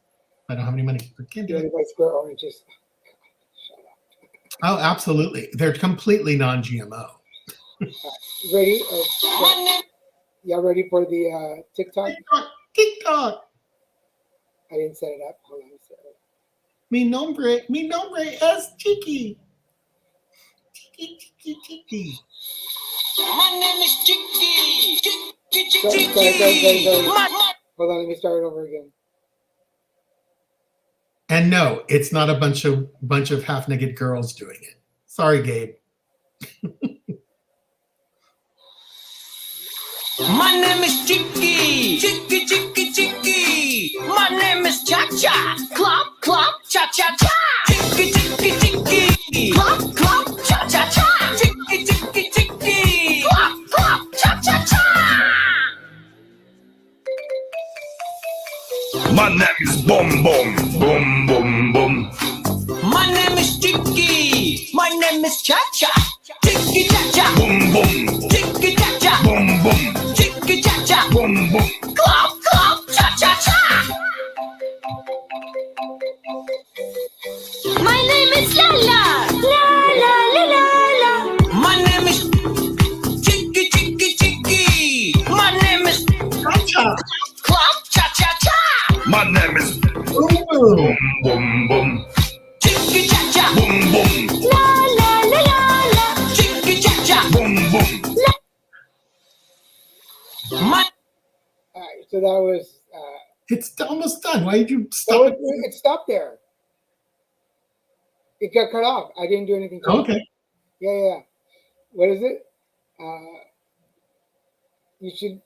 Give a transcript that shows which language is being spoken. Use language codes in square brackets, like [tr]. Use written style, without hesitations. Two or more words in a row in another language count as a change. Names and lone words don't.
[en] I don't have any money. I can't do it. Square oranges. Shut up. Oh, absolutely. They're completely non-GMO. Ready? Y'all ready for the TikTok? TikTok. I didn't set it up. Hold on. [es] Mi nombre es Chiqui. [en] Chiqui. My name is Chiqui. Hold on, let me start it over again. And no, it's not a bunch of half-naked girls doing it. Sorry, Gabe. My name is Chiqui. Chiqui. My name is Cha-Cha. Clop, cha-cha-cha. Chiqui. Clop, cha-cha-cha. Chiqui. Clop, cha-cha-cha. My name is Boom Boom. Boom Boom Boom. My name is Chiqui. My name is Cha-Cha. Chiqui-cha-cha. Boom Boom. Chiqui-cha-cha. Boom Boom. Chiqui-cha-cha. Boom Boom. Clop, cha-cha-cha. My name is Lala. La. My name is Chiqui. My name is Clop, cha-cha-cha. My name is Boom. Boom Boom. Chiqui-cha-cha. Boom Boom. La. Chiqui-cha-cha. Boom Boom. My All right, so that was. It's almost done. Why did you stop? It stopped there. It got cut off. I didn't do anything to it. Okay. Yeah. what is it? You should.